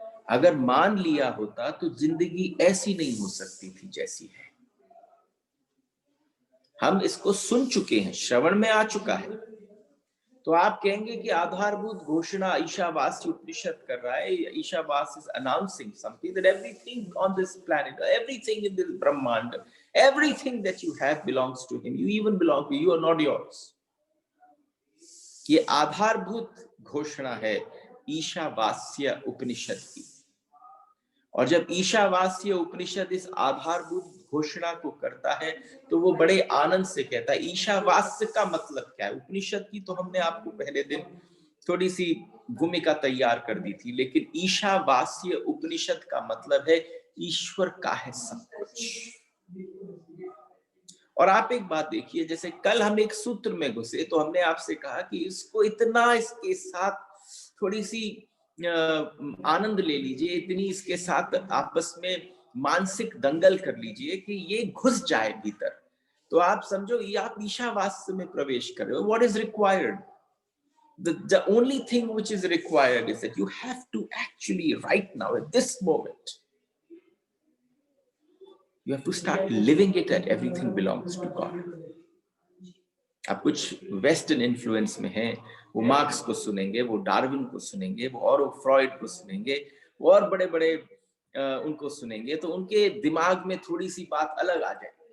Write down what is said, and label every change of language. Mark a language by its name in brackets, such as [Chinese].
[Hindi] अगर मान लिया होता तो जिंदगी ऐसी नहीं हो सकती थी जैसी है. हम इसको सुन चुके हैं, श्रवण में आ चुका है. तो आप कहेंगे कि आधारभूत घोषणा ईशावास्य उपनिषद कर रहा है. [English] Ishavasya is announcing something, that everything on this planet, everything in this Brahmand, everything that you have belongs to him. You even belong to, you are not yours. [Hindi] ये आधारभूत घोषणा है ईशावास्य उपनिषद की. और जब ईशावास्य उपनिषद इस आधारभूत घोषणा को करता है तो वो बड़े आनंद से कहता है. ईशावास्य का मतलब क्या है? उपनिषद की तो हमने आपको पहले दिन थोड़ी सी भूमिका तैयार कर दी थी, लेकिन ईशावास्य उपनिषद का मतलब है ईश्वर का है सब कुछ. और आप एक बात देखिए, जैसे कल हम एक सूत्र में घुसे तो हमने आपसे कहा कि इसको इतना, इसके साथ थोड़ी सी आनंद ले लीजिए, इतनी इसके साथ आपस में मानसिक दंगल कर लीजिए कि ये घुस जाए भीतर, तो आप समझो ये आप ईशावास्य में प्रवेश कर रहे हो. [English] What is required? the only thing which is required is that you have to actually right now at this moment you have to start living it, that everything belongs to God. [Hindi] आप कुछ western influence में हैं, वो marks को सुनेंगे, वो Darwin को सुनेंगे, वो और फ्रॉइड को सुनेंगे, वो और बड़े बड़े उनको सुनेंगे तो उनके दिमाग में थोड़ी सी बात अलग आ जाए।